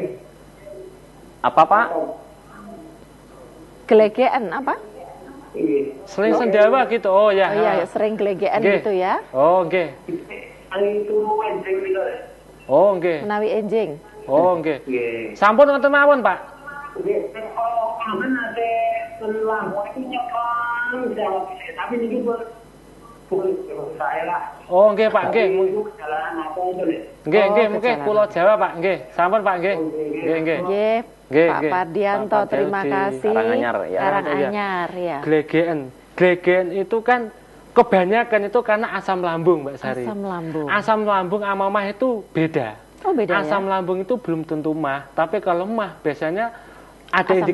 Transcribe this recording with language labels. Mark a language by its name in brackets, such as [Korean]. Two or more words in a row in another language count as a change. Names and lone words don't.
[Indonesian] Apa Pak? Gelegean apa? Iya. Seling sendawa gitu. Oh ya. Oh iya, sering gelegean Oke. gitu ya. Oh oke. Itu anjing gitu. Oh oke. [Javanese] Menawi enjing. [Indonesian] Oh oke. Iya. [Javanese] Sampun wonten mawon Pak. [Indonesian] Iya. Kalau kan ada lampu itu nyekang, tapi ini bukan saya lah. [Javanese] Oh nggih Pak, nggih. [Indonesian] Itu kesalahan apa itu nih? [Javanese] Nggih, [Indonesian] Oh, nggih, mungkin kecelakaan. [Javanese] Pulau Jawa Pak, nggih. Sampun Pak, nggih. Nggih, nggih. Nggih, Nggih, [Indonesian] Pak [Javanese] nggih. [Indonesian] Pardianto, Pak Pardianto terima di kasih. Karanganyar, ya. Karanganyar, ya. Glegen. Glegen itu kan kebanyakan itu karena asam lambung, Mbak Sari. Asam lambung. Asam lambung sama mah itu beda. Oh, beda Asam ya? lambung itu belum tentu mah, tapi kalau mah biasanya ada Asam